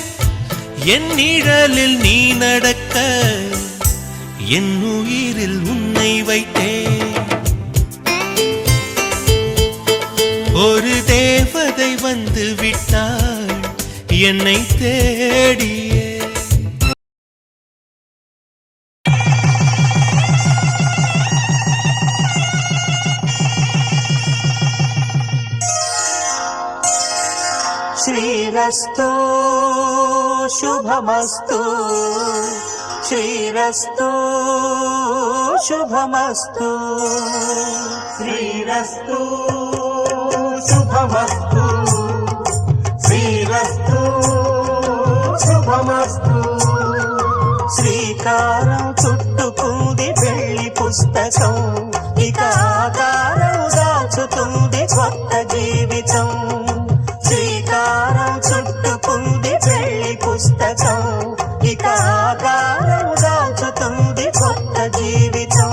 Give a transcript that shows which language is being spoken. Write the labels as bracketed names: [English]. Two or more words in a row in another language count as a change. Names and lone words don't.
[Tamil] என் நிழலில் நீ நடக்க, என் உயிரில் உன்னை வைத்தேன். ஒரு தேவதை வந்து விட்டாள் என்னை தேடியே. [Sanskrit] श्रीरस्तु शुभमस्तु, श्रीरस्तु शुभमस्तु, श्रीरस्तु शुभमस्तु, श्रीरस्तु शुभमस्तु. [Telugu] శ్రీకారం చుట్టుకుంది పెళ్లి పుస్తకం, ఇక ఆకారం దాచుతుంది కొత్త జీవితం. శ్రీకారం చుట్టుకుంది పెళ్లి పుస్తకం, ఇక ఆకారం దాచుతుంది కొత్త జీవితం.